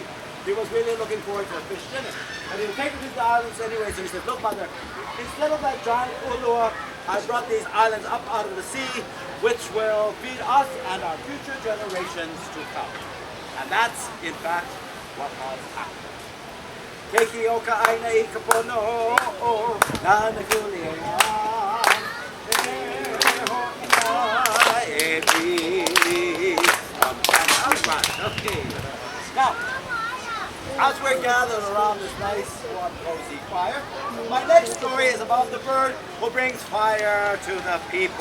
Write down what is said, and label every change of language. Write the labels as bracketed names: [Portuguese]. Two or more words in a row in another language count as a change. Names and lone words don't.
[English] He was really looking forward to a fish dinner. But he'll take her to the islands anyway, so he says, look mother, instead of that giant ulua, I brought these islands up out of the sea, which will feed us and our future generations to come. And that's, in fact, what has happened. [Hawaiian] Keiki oka aina I kapono o nanakuli Okay. [English] Now, as we're gathered around this nice, warm, cozy fire, my next story is about the bird who brings fire to the people.